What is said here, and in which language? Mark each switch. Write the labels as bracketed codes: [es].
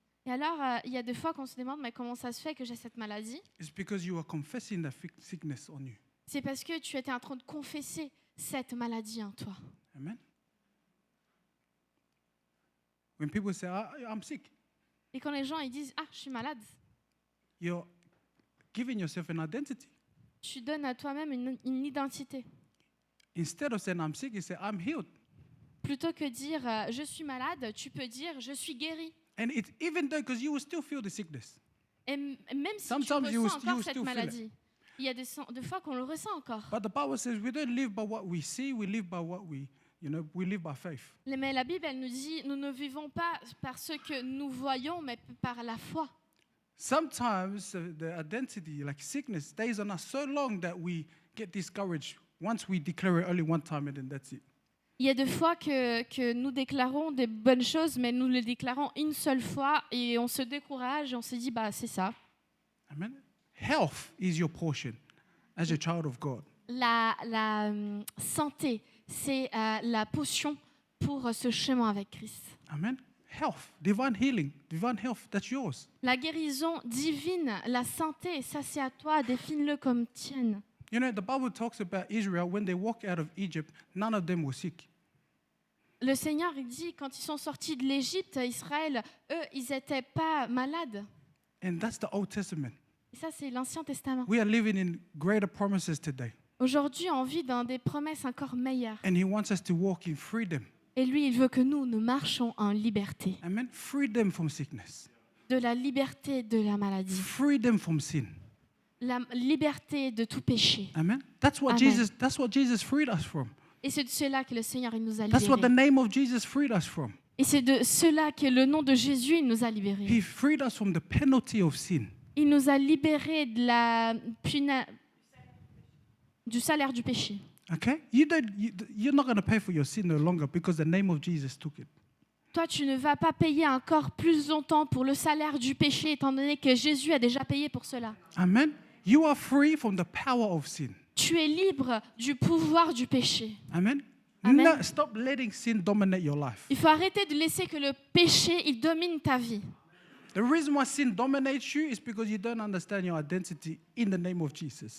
[fr] Et alors, il y a des fois qu'on se demande, mais comment ça se fait que j'ai cette maladie? [en] It's because you are confessing the sickness on you. [fr] C'est parce que tu étais en train de confesser cette maladie en toi. [en] Amen. When people say, I'm sick, [fr] Et quand les gens ils disent ah je suis malade, [en] you're giving yourself an identity. [fr] tu donnes à toi-même une identité. [en] Instead of saying I'm sick, you say I'm healed. [fr] Plutôt que dire je suis malade, tu peux dire je suis guéri. [en] And it's even though, because you will still feel the sickness. [fr] Et même si tu [en] Sometimes you [fr] ressens [en] will [fr] encore cette [en] feel it. [fr] maladie, il y a des fois qu'on le ressent encore. [en] But the Bible says we don't live by what we see, we live by what we live by faith. [fr] Mais la Bible, elle nous dit, nous ne vivons pas par ce que nous voyons, mais par la foi. [en] Sometimes the identity, like sickness, stays on us so long that we get discouraged once we declare it only one time and then that's it. [fr] Il y a des fois que nous déclarons des bonnes choses, mais nous les déclarons une seule fois et on se décourage et on se dit, bah c'est ça. [en] Amen. Health is your portion as a child of God. [fr] La santé, c'est la potion pour ce chemin avec Christ. [en] Amen. Health, divine healing, divine health, that's yours. [fr] La guérison divine, la santé, ça c'est à toi, définis-le comme tienne. [en] You know, the Bible talks about Israel, when they walked out of Egypt, none of them were sick. [fr] Le Seigneur il dit, quand ils sont sortis de l'Égypte, Israël, eux, ils n'étaient pas malades. [en] And that's the Old Testament. [fr] Et ça, c'est l'Ancien Testament. [en] We are living in greater promises today. [fr] Aujourd'hui, on vit dans des promesses encore meilleures. [en] And he wants us to walk in freedom. [fr] Et lui, il veut que nous marchons en liberté. [en] Amen. Freedom from sickness. [fr] De la liberté de la maladie. [en] Freedom from sin. [fr] La liberté de tout péché. [en] Amen. That's what Jesus freed us from. [fr] Et c'est de cela que le Seigneur il nous a [en] That's what the [fr] libérés. [en] name of Jesus freed us from. [fr] Et c'est de cela que le nom de Jésus il nous a libérés. [en] He freed us from the penalty of sin. [fr] Il nous a libérés de la du salaire du péché. [en] Okay? You're not going to pay for your sin no longer because the name of Jesus took it. [fr] Toi, tu ne vas pas payer encore plus longtemps pour le salaire du péché, étant donné que Jésus a déjà payé pour cela. [en] Amen. You are free from the power of sin. [fr] Tu es libre du pouvoir du péché. [en] Amen. Amen. No, stop letting sin dominate your life. [fr] Il faut arrêter de laisser que le péché il domine ta vie. [en] The reason why sin dominates you is because you don't understand your identity in the name of Jesus.